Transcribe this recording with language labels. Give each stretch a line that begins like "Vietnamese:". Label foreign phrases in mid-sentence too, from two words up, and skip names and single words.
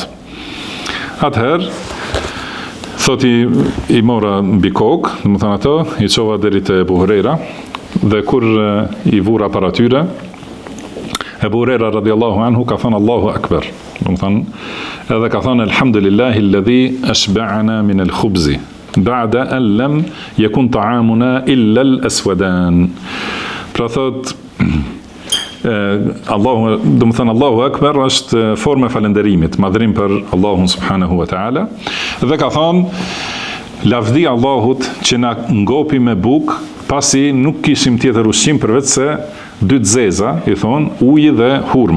Albanian: Atëherë, thot i mora mbi kokë, do më thonë ato, i qova deri te Ebu Hurera, dhe kur i vura para tyre, Ebu Hurera
Arabic: رضي الله عنه
Albanian: ka thënë
Arabic: الله أكبر,
Albanian: do më thonë, edhe ka thënë
Arabic: الحمد لله الذي أشبعنا من الخبز بعد أن لم يكن طعامنا إلا الأسودان.
Albanian: Pra thot Allahu, do të thënë
Arabic: الله أكبر
Albanian: është formë e falënderimit, madhrim për Allahun
Arabic: سبحانه وتعالى.
Albanian: Dhe ka thënë lavdi Allahut që na ngopi me bukë, pasi nuk kishim tjetër ushqim përveç se 2 zeza, i thon, uji dhe hurma.